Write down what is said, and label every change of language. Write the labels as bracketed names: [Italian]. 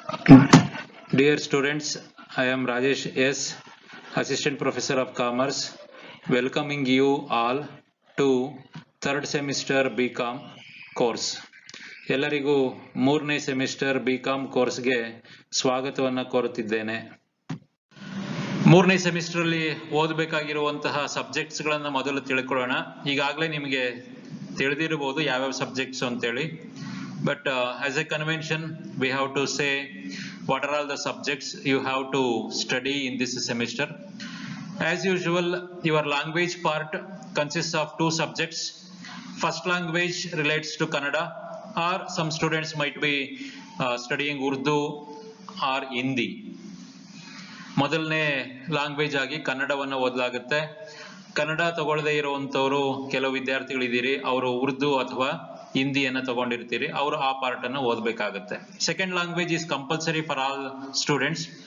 [English] Dear students, I am Rajesh S, Assistant Professor of Commerce, welcoming you all to third semester BCom course. [Kannada] ಎಲ್ಲರಿಗೂ ಮೂರನೇ semester BCom ಕೋರ್ಸ್ಗೆ ಸ್ವಾಗತವನ್ನು ಕೋರುತ್ತಿದ್ದೇನೆ. ಮೂರನೇ semester ಅಲ್ಲಿ ಓದಬೇಕಾಗಿರುವಂತಹ subjects ಗಳನ್ನ ಮೊದಲು ತಿಳ್ಕೊಳ್ಳೋಣ. ಈಗಾಗಲೇ ನಿಮಗೆ ತಿಳಿದಿರಬಹುದು ಯಾವ್ಯಾವ ಸಬ್ಜೆಕ್ಟ್ಸ್ ಅಂತೇಳಿ. [English] But as a convention, we have to say what are all the subjects you have to study in this semester. As usual, your language part consists of two subjects. First language relates to Kannada, or some students might be studying Urdu or Hindi. [Kannada] ಮೊದಲನೇ language ಆಗಿ ಕನ್ನಡವನ್ನು ಓದಲಾಗುತ್ತೆ. ಕನ್ನಡ ತಗೊಳ್ಳದೇ ಇರುವಂತವರು ಕೆಲವು ವಿದ್ಯಾರ್ಥಿಗಳಿದ್ದೀರಿ, ಅವರು ಉರ್ದು ಅಥವಾ ಹಿಂದಿಯನ್ನು ತಗೊಂಡಿರ್ತೀರಿ, ಅವರು ಆ part ಅನ್ನು ಓದಬೇಕಾಗುತ್ತೆ. [English] Second language is compulsory for all students.